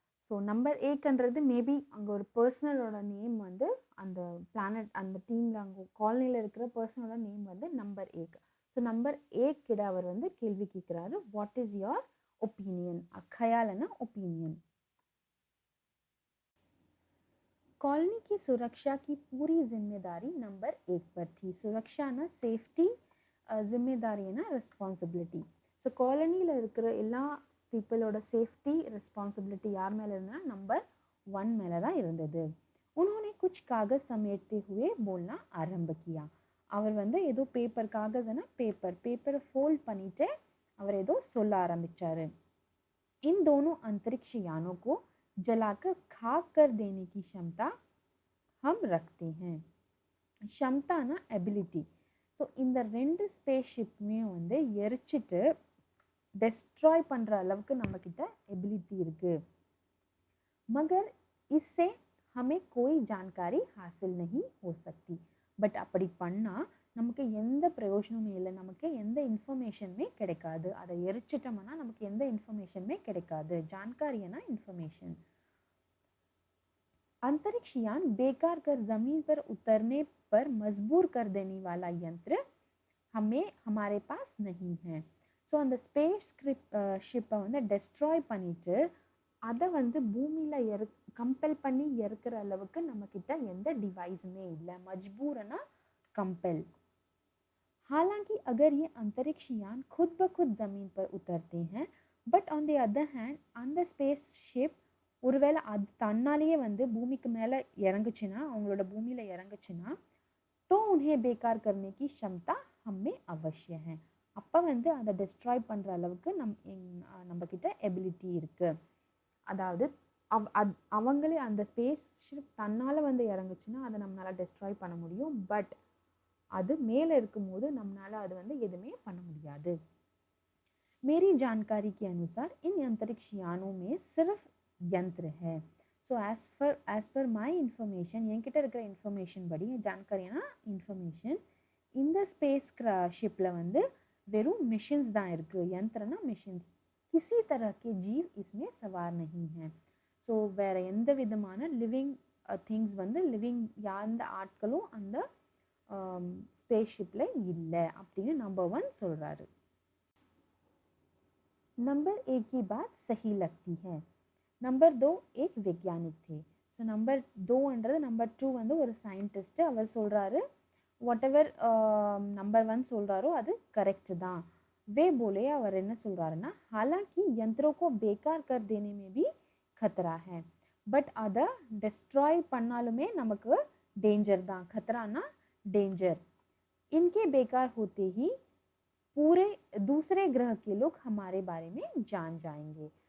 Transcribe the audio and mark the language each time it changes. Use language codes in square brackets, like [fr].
[ta] So number 1ன்றது maybe அங்கே ஒரு பர்சனலோட name வந்து அந்த பிளானட், அந்த டீமில் அங்கே காலனியில் இருக்கிற பர்சனோட நேம் வந்து நம்பர் 1. ஸோ நம்பர் 1 கிட்ட அவர் வந்து கேள்வி கேட்குறாரு, [en] What is your opinion? [hi] ख्यालना opinion. Colony की सुरक्षा की पूरी जिम्मेदारी नंबर 1 पर थी. सुरक्षा ना सेफ्टी, जिम्मेदारी ना रिस्पॉन्सिबिलिटी. [ta] ஸோ காலனியில் இருக்கிற எல்லா பீப்புளோட சேஃப்டி ரெஸ்பான்சிபிலிட்டி யார் மேலே இருந்தால் நம்பர் 1 மேலே தான் இருந்தது. [hi] उन्होंने कुछ कागज समेटते हुए बोलना आरंभ किया. [ta] அவர் வந்து ஏதோ பேப்பர், காகஸ்னா பேப்பரை ஃபோல்ட் பண்ணிட்டு அவர் ஏதோ சொல்ல ஆரம்பிச்சாரு. [hi] इन दोनों अंतरिक्ष यानों को जलाकर खाक कर देने की क्षमता हम रखते हैं. क्षमताना एबिलिटी. [ta] ஸோ இந்த 2 ஸ்பேஸ்ஷிப்புமே வந்து எரிச்சிட்டு डिस्ट्रॉय பண்ணுற அளவுக்கு நம்மக்கிட்ட एबिलिटी இருக்கு. [hi] मगर इससे हमें कोई जानकारी हासिल नहीं हो सकती. [ta] பட் அப்படி பண்ணால் நமக்கு எந்த பிரயோஜனமும் இல்லை, நமக்கு எந்த இன்ஃபர்மேஷனுமே கிடைக்காது. அதை எரிச்சிட்டோம்னா நமக்கு எந்த இன்ஃபர்மேஷனுமே கிடைக்காது. [hi] जानकारीனா इन्फॉर्मेशन. अंतरिक्ष यान बेकार कर जमीन पर उतरने पर मजबूर कर देने वाला यंत्र हमारे पास नहीं है. [ta] ஸோ அந்த ஸ்பேஸ் ஷிப்பை வந்து டெஸ்ட்ராய் பண்ணிட்டு அதை வந்து பூமியில் கம்பல் பண்ணி இறக்குற அளவுக்கு நம்மக்கிட்ட எந்த டிவைஸுமே இல்லை. [hi] मजबूरना कंपेल. हालांकि अगर ये अंतरिक्ष यान खुद ब खुद ज़मीन पर उतरते हैं, [en] but on the other hand [ta] அந்த ஸ்பேஸ் ஷிப் ஒருவேளை அது தன்னாலேயே வந்து பூமிக்கு மேலே இறங்குச்சுன்னா, அவங்களோட பூமியில் இறங்குச்சுன்னா, [hi] तो उन्हें बेकार करने की क्षमता हमें अवश्य है. [ta] அப்போ வந்து அதை டெஸ்ட்ராய் பண்ணுற அளவுக்கு நம்மக்கிட்ட எபிலிட்டி இருக்குது. அதாவது அவங்களே அந்த ஸ்பேஸ் ஷிப் தன்னால் வந்து இறங்குச்சுன்னா அதை நம்மளால் டெஸ்ட்ராய் பண்ண முடியும். பட் அது மேலே இருக்கும்போது நம்மளால் அது வந்து எதுவுமே பண்ண முடியாது. [hi] मेरी जानकारी के अनुसार इन अंतरिक्ष यानों में सिर्फ यंत्र है. [ta] So as per my information, என்கிட்ட இருக்கிற இன்ஃபர்மேஷன் படி, जानकारीனா இன்ஃபர்மேஷன், இந்த ஸ்பேஸ் ஷிப்பில் வந்து வெறும் மிஷின்ஸ் தான் இருக்குது. यंत्रனா மிஷின்ஸ். [hi] किसी तरह के जीव इसमें सवार नहीं है. [ta] ஸோ வேறு எந்த விதமான லிவிங் திங்ஸ் வந்து எந்த ஆட்களும் அந்த ஸ்பேஸ் ஷிப்பில் இல்லை அப்படின்னு நம்பர் 1 சொல்கிறாரு. [hi] नंबर 1 की बात सही लगती है. नंबर 2 एक वैज्ञानिक थे. [ta] ஸோ நம்பர் 2ன்றது நம்பர் 2 வந்து ஒரு சயின்டிஸ்ட்டு. அவர் சொல்கிறாரு வாட் எவர் நம்பர் 1 சொல்கிறாரோ அது கரெக்டு தான். [hi] वे बोले, [ta] அவர் என்ன சொல்கிறாருன்னா, [hi] हालांकि यंत्रों को बेकार कर देने में भी खतरा है, [ta] பட் அதை டெஸ்ட்ராய் பண்ணாலுமே நமக்கு டேஞ்சர் தான். [hi] खतराना डेंजर. इनके बेकार होते ही पूरे दूसरे ग्रह के लोग हमारे बारे में जान जाएंगे.